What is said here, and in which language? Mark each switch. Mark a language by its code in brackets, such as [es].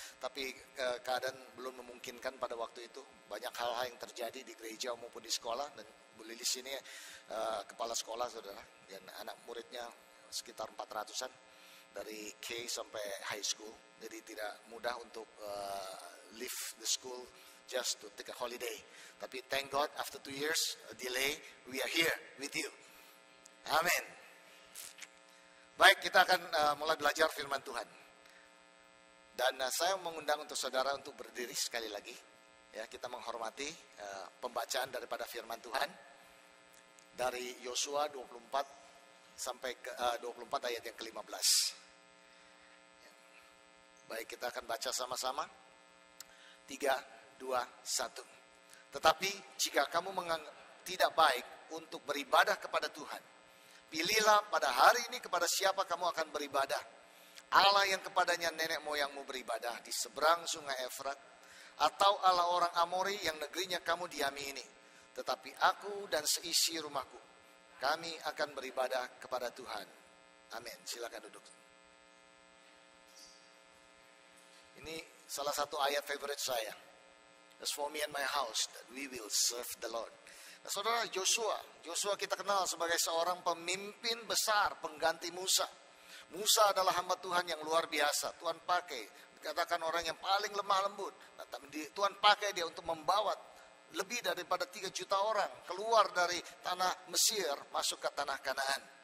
[id] Tapi keadaan belum memungkinkan pada waktu itu. Banyak hal-hal yang terjadi di gereja maupun di sekolah, dan Bu Lilis ini kepala sekolah, saudara, dan anak muridnya sekitar 400-an dari K sampai high school. Jadi tidak mudah untuk [en] leave the school just to take a holiday. Tapi thank God, after 2 years delay, we are here with you. [id] Amin. Baik, kita akan mulai belajar firman Tuhan. Dan saya mengundang untuk saudara untuk berdiri sekali lagi. Ya, kita menghormati pembacaan daripada firman Tuhan dari Yosua 24 sampai ke 24 ayat yang ke-15. Ya. Baik, kita akan baca sama-sama. 3, 2, 1. Tetapi jika kamu menganggap tidak baik untuk beribadah kepada Tuhan, pilihlah pada hari ini kepada siapa kamu akan beribadah. Allah yang kepadanya nenek moyangmu beribadah di seberang sungai Efrat, atau Allah orang Amori yang negerinya kamu diami ini. Tetapi aku dan seisi rumahku, kami akan beribadah kepada Tuhan. Amin. Silakan duduk. Ini salah satu ayat favorit saya. [en] As for me and my house, that we will serve the Lord. [id] Nah, saudara, Joshua kita kenal sebagai seorang pemimpin besar, pengganti Musa. Musa adalah hamba Tuhan yang luar biasa. Tuhan pakai, dikatakan orang yang paling lemah lembut. Nah, Tuhan pakai dia untuk membawa lebih daripada 3 juta orang keluar dari tanah Mesir masuk ke tanah Kanaan.